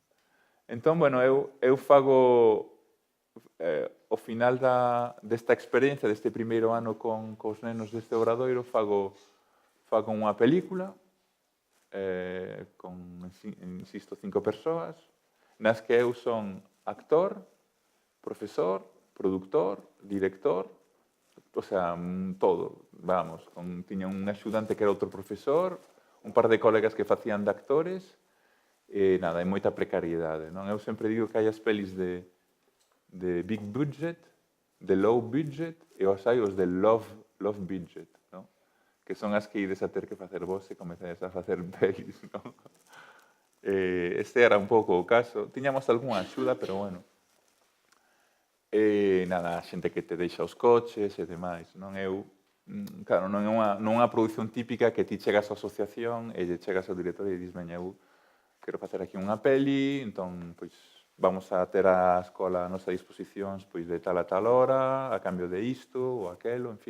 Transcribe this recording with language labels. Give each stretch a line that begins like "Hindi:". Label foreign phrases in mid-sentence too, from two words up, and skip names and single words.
Galician: Entón, bueno, eu fago ao final desta experiencia, deste primeiro ano cos nenos deste obradoiro, fago unha película con, insisto, 5 persoas, nas que eu son actor, profesor, productor, director,
Spanish: o sea,
Galician: todo, vamos. Tiña un axudante que era outro profesor, un par de colegas que facían de actores, e nada, hai moita precariedade, non? Eu sempre digo que hai as pelis de
English: big budget,
Galician: de
English: low budget,
Galician: e os hai os de
English: love budget,
Galician: non? Que son as que ides a ter que facer vos e comezades a facer pelis, non? Este era un pouco o caso. Tiñamos algunha axuda, pero bueno. Nada, a xente que te deixa os coches e demais, non? Claro, non é unha produción típica que ti chegas á asociación e lle chegas ao director e dis, veña, eu quero facer aquí unha peli, entón, pois, vamos a ter a escola a nosa disposicións pois, de tal a tal hora, a cambio de isto ou aquelo, en fin.